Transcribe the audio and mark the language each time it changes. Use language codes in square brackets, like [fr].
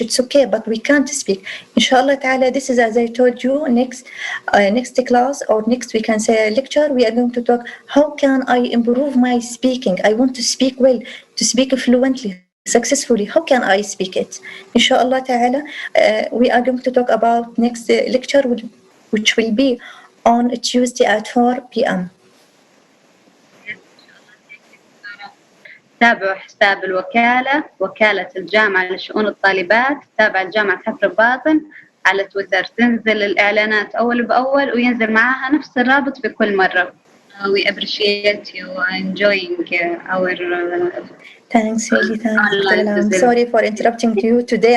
[en] It's okay, but we can't speak. Inshallah ta'ala, this is, as I told you, next class, or next, we can say, lecture, we are going to talk, how can I improve my speaking? I want to speak well, to speak fluently, successfully. How can I speak it? Inshallah ta'ala, we are going to talk about next lecture, which will be on Tuesday at 4 p.m. [ar] تابعوا حساب الوكالة، وكالة الجامعة لشؤون الطالبات، تابع الجامعة حفر الباطن على تويتر. تنزل الإعلانات أول بأول وينزل معها نفس الرابط في كل مرة. [en] We appreciate you enjoying our Thanks, really, thanks. online I'm visit. sorry for interrupting you today.